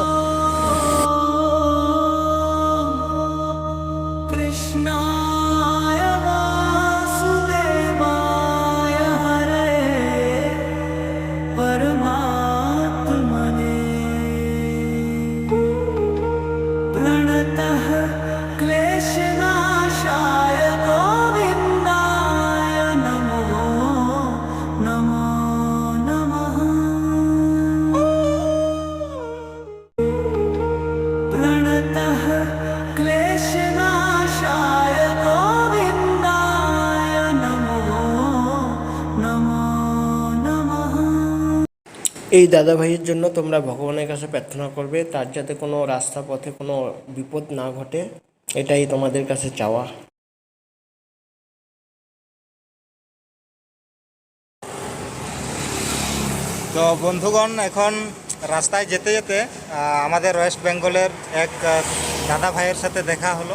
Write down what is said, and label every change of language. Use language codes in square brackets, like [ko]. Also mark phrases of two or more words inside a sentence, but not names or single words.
[sa] कृष्णाय वासुदेवाय हरे परमात्मने प्रणतः क्लेशनाशाय गोविन्दाय नमो नमो नमः। प्रणतः क्लेशनाशाय गोविन्दाय नमो नमो नमः। [bn] এই দাদা ভাইয়ের জন্য তোমরা ভগবানের কাছে প্রার্থনা করবে, তার যাতে কোনো রাস্তা পথে কোনো বিপদ না ঘটে, এটাই তোমাদের কাছে চাওয়া। তো বন্ধুগণ, এখন রাস্তায় যেতে যেতে আমাদের ওয়েস্ট বেঙ্গলের এক দাদা ভাইয়ের সাথে দেখা হলো।